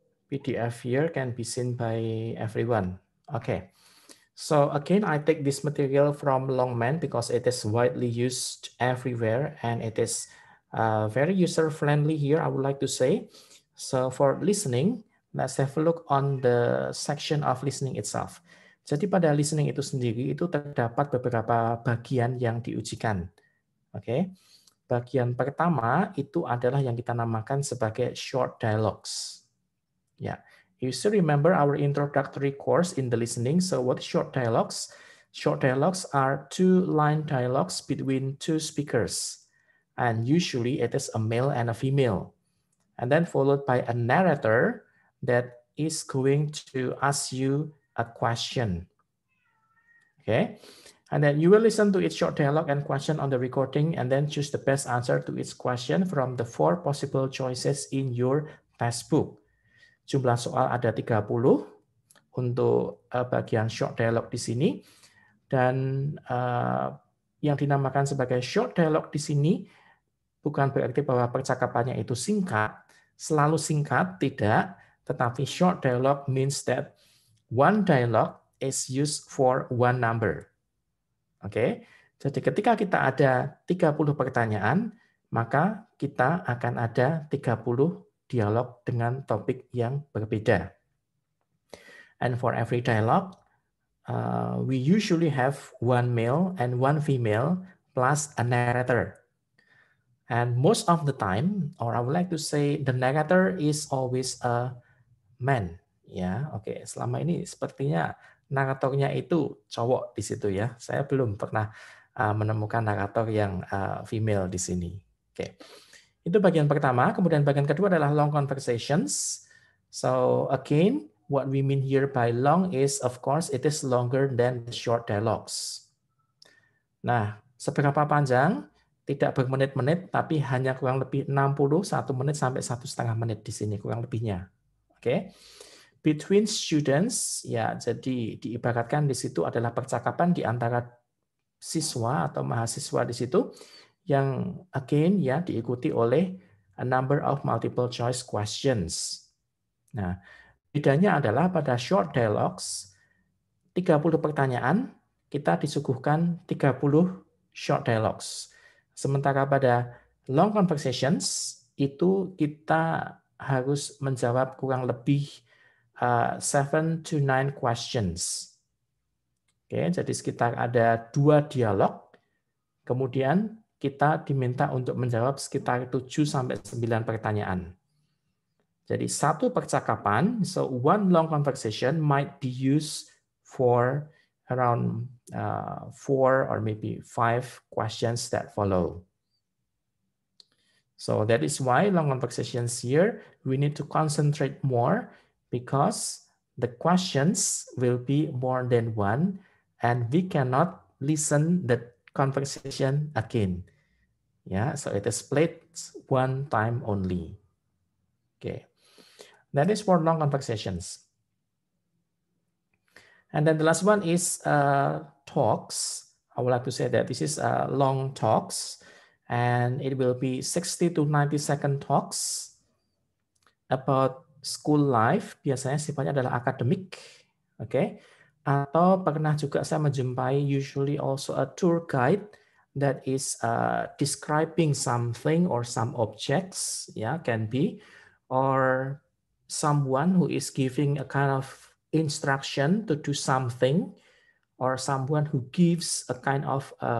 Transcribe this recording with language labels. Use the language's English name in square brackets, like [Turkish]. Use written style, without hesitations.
[English] PDF here can be seen by everyone. Okay. So again, I take this material from Longman because it is widely used everywhere and it is very user-friendly here, I would like to say. So for listening, let's have a look on the section of listening itself. [Indonesian] Jadi pada listening itu sendiri itu terdapat beberapa bagian yang diujikan. Oke. Bagian pertama itu adalah yang kita namakan sebagai short dialogues. Ya. [English] You still remember our introductory course in the listening. So what is short dialogues? Short dialogues are two-line dialogues between two speakers. And usually it is a male and a female. And then followed by a narrator that is going to ask you a question. Okay. And then you will listen to each short dialogue and question on the recording and then choose the best answer to each question from the 4 possible choices in your textbook. [Indonesian] Jumlah soal ada 30 untuk bagian short dialogue di sini. Dan yang dinamakan sebagai short dialogue di sini bukan berarti bahwa percakapannya itu singkat, selalu singkat, tidak. Tetapi [English] short dialogue means that one dialogue is used for one number. [Indonesian] Oke, jadi ketika kita ada 30 pertanyaan, maka kita akan ada 30 dialog dengan topik yang berbeda. [English] And for every dialogue, we usually have one male and one female plus a narrator. And most of the time, or I would like to say the narrator is always a man. [Indonesian] Ya, oke. Selama ini sepertinya naratornya itu cowok di situ ya. Saya belum pernah menemukan narator yang female di sini. Oke. Itu bagian pertama. Kemudian bagian kedua adalah long conversations. [English] So again, what we mean here by long is, of course, it is longer than the short dialogues. [Indonesian] Nah, seberapa panjang? Tidak bermenit-menit, tapi hanya kurang lebih 60, 1 menit sampai 1,5 menit di sini, kurang lebihnya. Oke. [English] Between students, [Indonesian] ya, jadi diibaratkan di situ adalah percakapan di antara siswa atau mahasiswa di situ, yang [English] again [Indonesian] ya diikuti oleh [English] a number of multiple choice questions. [Indonesian] Nah, bedanya adalah pada short dialogues 30 pertanyaan kita disuguhkan 30 short dialogues. Sementara pada long conversations itu kita harus menjawab kurang lebih [English] 7 to 9 questions. [Indonesian] Oke, jadi sekitar ada 2 dialog. Kemudian kita diminta untuk menjawab sekitar 7 sampai 9 pertanyaan. Jadi satu percakapan, [English] so one long conversation might be used for around 4 or maybe 5 questions that follow. So that is why long conversations here, we need to concentrate more because the questions will be more than one and we cannot listen the conversation again. Yeah, so it is played one time only. Okay, that is for long conversations. And then the last one is talks. I would like to say that this is long talks, and it will be 60 to 90-second talks about school life. [Indonesian] Biasanya sifatnya adalah akademik, okay? Atau pernah juga saya menjumpai [English] usually also a tour guide that is describing something or some objects, yeah, can be, or someone who is giving a kind of instruction to do something, or someone who gives a kind of